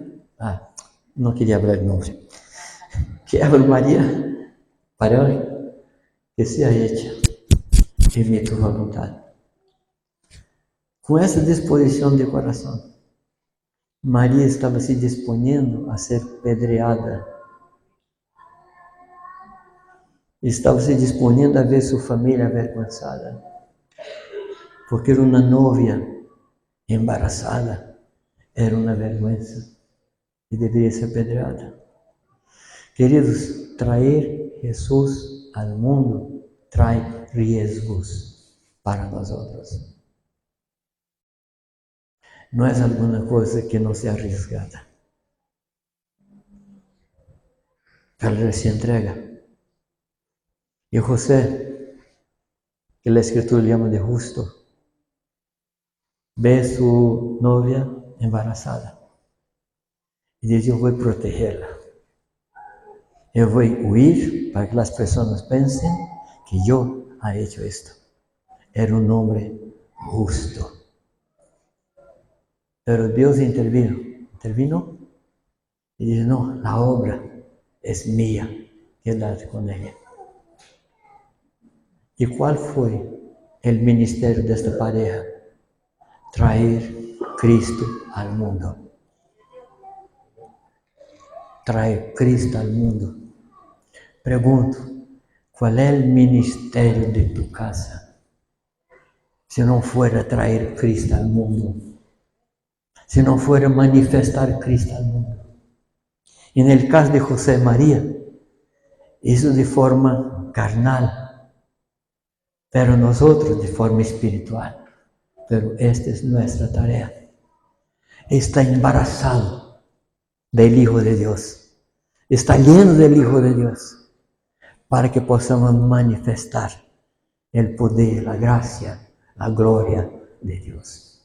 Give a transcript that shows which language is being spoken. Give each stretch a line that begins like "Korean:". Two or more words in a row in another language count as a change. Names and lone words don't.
Spanish: No quería hablar el nombre. ¿Qué habla María? Para hoy, que sea hecha en mi tu voluntad. Con esa disposición de corazón, María estaba se disponiendo a ser pedreada.
Portuguese: Estava se disponiendo a ver sua família avergonzada, porque era uma
Spanish: novia embarazada,
Portuguese: era uma vergonha e deveria ser apedreada. Queridos, trazer Jesus ao mundo traz riscos para nós outros. Não é alguma coisa que não seja arriscada. Ela se entrega. E José, que a Escritura chama de justo, ve sua
Spanish: novia embarazada
Portuguese: e diz: eu vou protegê-la. Eu vou huir para que as pessoas pensem que eu
Spanish: ha hecho esto.
Portuguese: Era um homem justo. Pero Deus intervino e disse: não, a obra é minha, quédate com ela. E qual foi o ministério desta pareja? Trazer Cristo ao mundo. Trazer Cristo ao mundo. Pergunto, qual é o ministério de tu casa? Se não for trazer Cristo ao mundo. Se não for manifestar Cristo ao mundo. E no caso de José e Maria, isso de forma carnal.
Spanish: Pero nosotros de forma espiritual. Pero esta es nuestra tarea. Está embarazado del Hijo de Dios. Está lleno del Hijo de Dios. Para que podamos manifestar el poder, la gracia, la gloria de Dios.